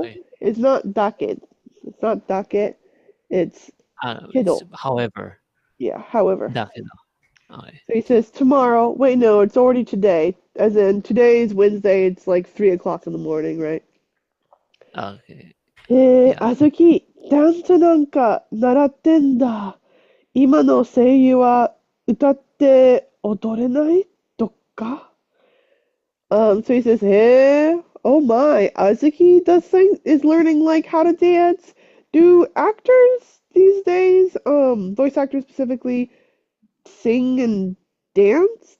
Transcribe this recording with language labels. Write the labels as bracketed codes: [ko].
[en] Okay. is not dake. It's not dake. It's It's kido. however. Yeah, however. Dakedo. Okay. So he says tomorrow. Wait, no, it's already today. As in today's Wednesday. It's like 3 o'clock in the morning, right? Okay. Yeah. [ja] あずき、ダンスなんか習ってんだ。今の声優は歌って踊れないとか [en] So he says, hey, oh my, Azuki is learning like how to dance. Do actors these days, voice actors specifically, sing and dance?